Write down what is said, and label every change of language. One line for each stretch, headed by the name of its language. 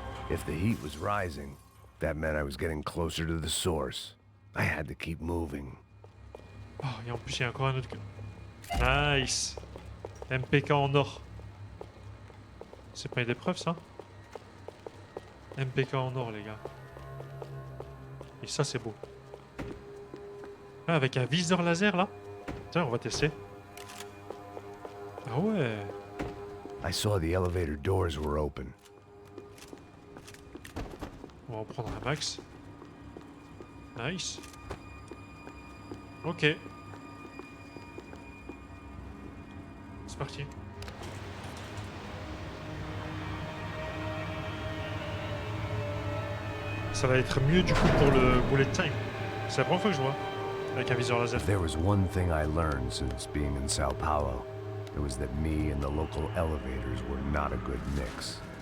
English: If the heat was rising, that meant I was getting closer to the source. I had to keep moving.
French: Oh, et en plus, il y a encore un autre. Nice. MPK en or. C'est pas une épreuve, ça? MPK en or, les gars. Et ça, c'est beau. Ah, avec un viseur laser, là? Tiens, on va tester. Ah ouais.
English: I saw the elevator doors were open.
French: On va en prendre un max. Nice. Ok. C'est parti. Ça va être mieux du coup pour le bullet time. C'est la première fois que je vois avec un viseur laser.
English: There was one thing I learned since being in Sao Paulo. It was that me and the local elevators were not a good mix.